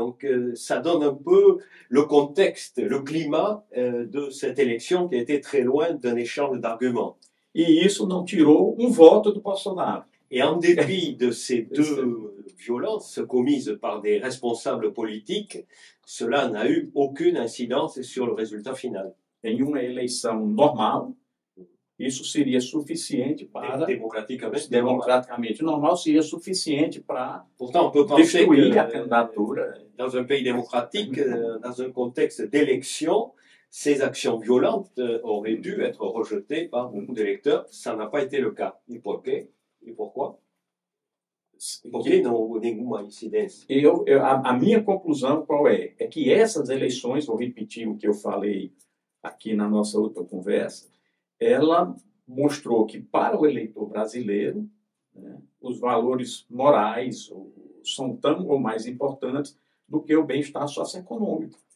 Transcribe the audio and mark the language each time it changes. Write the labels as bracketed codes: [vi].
[fr] Donc ça donne un peu le contexte, le climat de cette élection qui a été très loin d'un échange d'arguments. [pt] E isso não tirou voto do Bolsonaro. [fr] Et en dépit de ces 2 violences commises par des responsables politiques, cela n'a eu aucune incidence sur le résultat final. [pt] Em uma eleição normal, isso seria suficiente para... Democraticamente normal, seria suficiente para [fr] Pourtant, on peut penser [pt] destruir a candidatura. [fr] Dans un pays démocratique, dans un contexte d'élection, ces actions violentes auraient dû être rejetées par beaucoup d'électeurs. Ça n'a pas été le cas. Et pourquoi? [pt] Porque não houve nenhuma incidência. A minha conclusão qual é? É que essas eleições, vou repetir o que eu falei aqui na nossa outra conversa, ela mostrou que para o eleitor brasileiro, né, os valores morais são tão ou mais importantes do que o bem-estar socioeconômico.